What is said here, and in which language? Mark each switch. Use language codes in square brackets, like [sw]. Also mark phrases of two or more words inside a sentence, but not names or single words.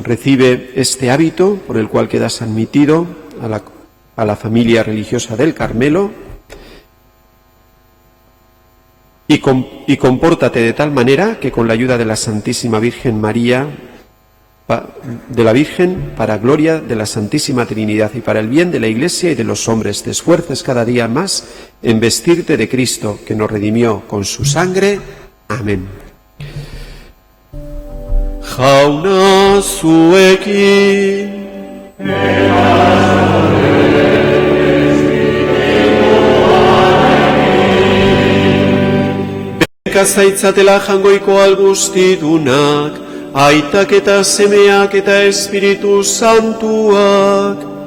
[es] Recibe este hábito por el cual quedas admitido a la familia religiosa del Carmelo, y compórtate de tal manera que con la ayuda de la Santísima Virgen María, de la Virgen, para gloria de la Santísima Trinidad y para el bien de la Iglesia y de los hombres, te esfuerces cada día más en vestirte de Cristo, que nos redimió con su sangre. Amén. [eu] Jauna zuekin zaitzatela jangoiko algustidunak, aitak eta semeak eta Espiritu Santuak.